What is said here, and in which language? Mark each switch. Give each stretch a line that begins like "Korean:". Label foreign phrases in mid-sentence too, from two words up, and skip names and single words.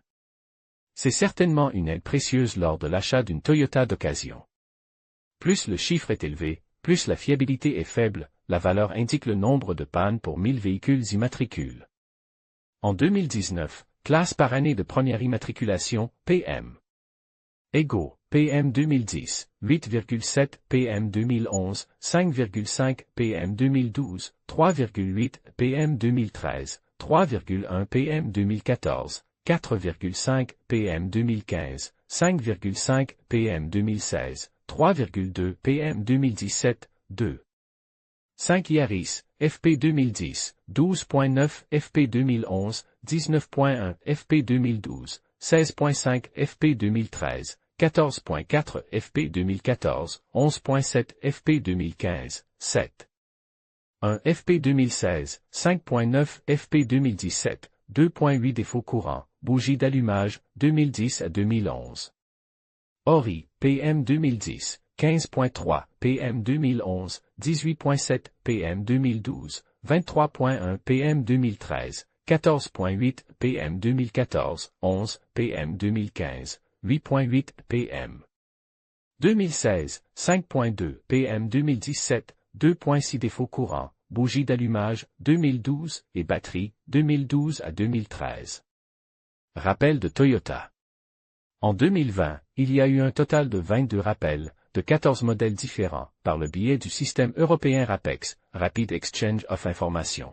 French: C'est certainement une aide précieuse lors de l'achat d'une Toyota d'occasion. Plus le chiffre est élevé, plus la fiabilité est faible, la valeur indique le nombre de pannes pour 1000 véhicules immatricules. En 2019, classe par année de première immatriculation, PM. Ego, PM 2010, 8,7, PM 2011, 5,5, PM 2012, 3,8, PM 2013, 3,1 PM 2014, 4,5 PM 2015, 5,5 PM 2016, 3,2 PM 2017, 2. 5 Yaris, FP 2010, 12.9 FP 2011, 19.1 FP 2012, 16.5 FP 2013, 14.4 FP 2014, 11.7 FP 2015, 7. 1 FP 2016, 5.9 FP 2017, 2.8 défauts courants, bougie d'allumage, 2010 à 2011. Ori, PM 2010, 15.3 PM 2011, 18.7 PM 2012, 23.1 PM 2013, 14.8 PM 2014, 11 PM 2015, 8.8 PM 2016, 5.2 PM 2017, 2.6 défauts courants, bougie d'allumage, 2012, et batterie, 2012 à 2013. Rappel de Toyota. En 2020, il y a eu un total de 22 rappels, de 14 modèles différents, par le biais du système européen RAPEX, Rapid Exchange of Information.